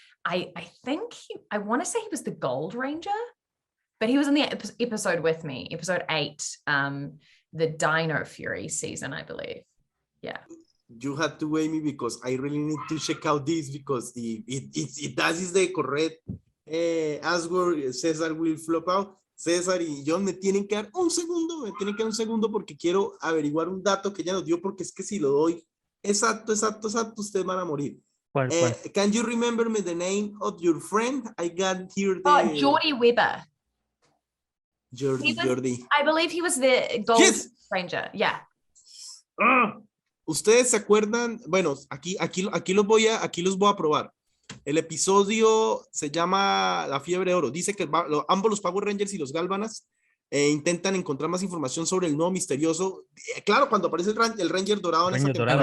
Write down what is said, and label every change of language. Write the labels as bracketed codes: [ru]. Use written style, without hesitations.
[en] I think I want to say he was the Gold Ranger, but he was in the episode with me, episode 8, the Dino Fury season, I believe. Yeah. You had to wait me because I really need to check out this, because if that is the correct answer, César will flop out. [es] César y John me tienen que dar un segundo porque quiero averiguar un dato que ella nos dio, porque es que si lo doy exacto, ustedes van a morir. ¿Cuál? [en] Can you remember me the name of your friend? I got here the... Geordie Weber. Jordi. I believe he was the Gold Ranger. Yeah. [es] Ustedes se acuerdan, bueno, aquí los voy a probar. El episodio se llama La Fiebre de Oro. Dice que ambos los Power Rangers y los Galvanas intentan encontrar más información sobre el nuevo misterioso. Claro, cuando aparece el Ranger dorado en esa temporada.